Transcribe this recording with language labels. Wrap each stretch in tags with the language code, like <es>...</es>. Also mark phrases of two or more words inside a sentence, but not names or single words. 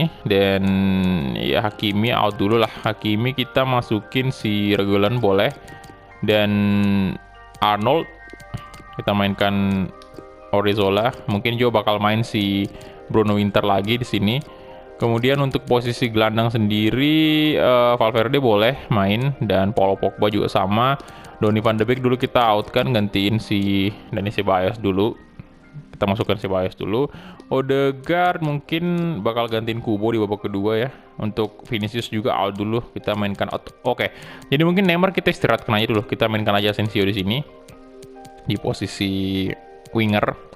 <id>Dan ya Hakimi out dulu lah. Hakimi kita masukin si Reguilon boleh, dan Arnold kita mainkan Odriozola. Mungkin juga bakal main si Bruno Winter lagi di sini. Kemudian untuk posisi gelandang sendiri Valverde boleh main, dan Paul Pogba juga sama. Donny van de Beek dulu kita out kan, gantiin si Dani Ceballos dulu. Kita masukkan Ceballos dulu. Odegaard mungkin bakal gantiin Kubo di babak kedua ya. Untuk Vinicius juga out dulu, kita mainkan out. Oke. Jadi mungkin Neymar kita istirahatkan aja dulu. Kita mainkan aja Asensio di sini di posisi winger.</id>